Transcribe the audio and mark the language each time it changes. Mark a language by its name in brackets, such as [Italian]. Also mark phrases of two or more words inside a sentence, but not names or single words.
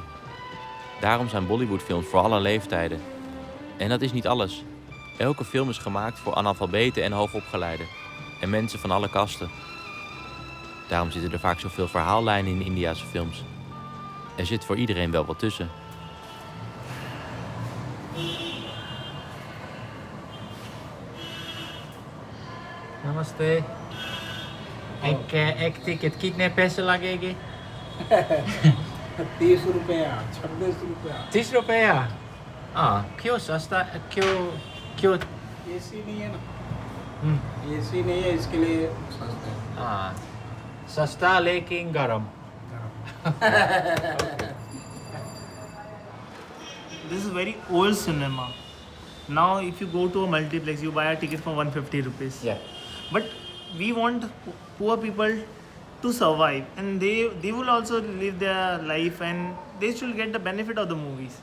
[Dutch] Daarom zijn Bollywoodfilms voor alle leeftijden. En dat is niet alles. Elke film is gemaakt voor analfabeten en hoogopgeleiden. En mensen van alle kasten. Daarom zitten er vaak zoveel verhaallijnen in Indiase films. Er zit voor iedereen wel wat tussen. [Hindi] Namaste. एक टिकट कितने पैसे लगेगी? 30 रुपया 26 रुपया 30 रुपया। हाँ, क्यों सस्ता? क्यों? एसी नहीं है ना, एसी नहीं है इसके लिए सस्ता है। हाँ, सस्ता लेकिन गरम। [English] This is very old cinema. Now if you go to a multiplex, you buy a ticket for 150 rupees. Yeah. But we want poor people to survive, and they will also live their life, and they should get the benefit of the movies.